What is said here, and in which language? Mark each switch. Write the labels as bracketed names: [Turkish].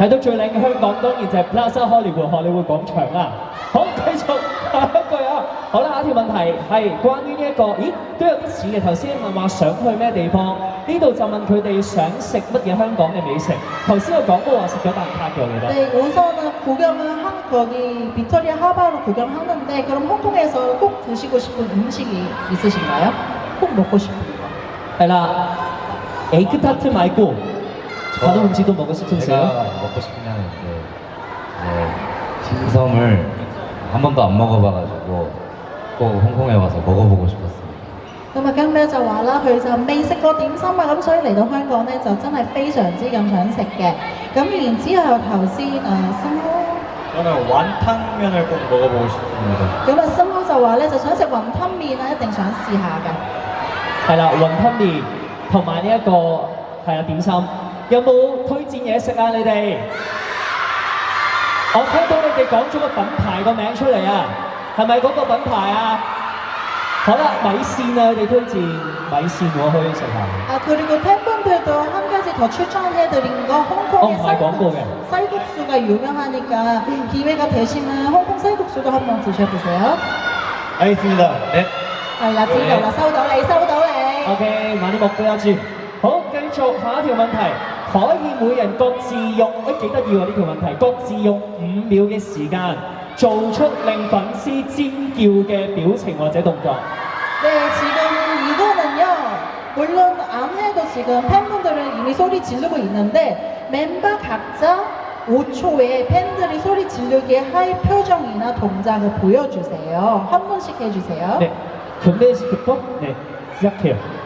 [Cantonese] 睇到最靚嘅香港，當然就係 Plaza Hollywood 荷里活廣場啦。好，繼續下一句啊！好啦，下一條問題係關於呢一個，咦都有啲似嘅。頭先問話想去咩地方，呢度就問佢哋想食乜嘢香港嘅美食。頭先我講過話食咗蛋撻嘅，我記得。 [Korean] 네, 우선은 구경은 거기 빅토리아 하바로 구경하는데 그럼 홍콩에서 꼭 드시고 싶은 음식이 있으신가요? 꼭 먹고 싶은 거. 係啦，에그 타트 말고 다른 음식도 먹고 싶으세요? 제가 먹고 싶은 게 하나 있는데 딤섬을 한 번도 안 먹어봐가지고 꼭 홍콩에 와서 먹어보고 싶었습니다. [Cantonese] 咁啊，姜咩就話啦，佢就未食過點心啊，咁所以嚟到香港咧就真係非常之咁想食嘅。咁然之後頭先森哥， [Korean] 저는 완탕면을 꼭 먹어보고 싶습니다. [Cantonese] 咁啊森哥就話咧就想食雲吞麵啊，一定想試下㗎。係啦，雲吞麵同埋呢一個係啦點心，有冇推薦嘢食啊？你哋？我聽到你哋講咗個品牌個名出嚟啊，係咪嗰個品牌啊？好啦，米線啊，佢哋推薦米線我可以食下。 [Korean] 그리고 팬분들도 한 가지 더 추천해드린 거 홍콩의 많이 광고에. 쌀국수가 유명하니까 기회가 되시면 홍콩 쌀국수도 한번 드셔보세요. 알겠습니다. 네. [Cantonese] 係啦，知道啦，收到你，收到你。 [Korean] OK，많이 먹어야지。 [Cantonese] 好，繼續下一條問題，可以每人各自用，幾得意喎呢條問題，各自用5秒嘅時間，做出令粉絲尖叫嘅表情或者動作。 [Korean] 네, 지금 이거는요. 물론 안 해도 지금 팬분들은 이미 소리 지르고 있는데 멤버 각자 5초에 팬들이 소리 지르게 할 표정이나 동작을 보여주세요. 한 분씩 해주세요. 네, 건배식부터 네 시작해요.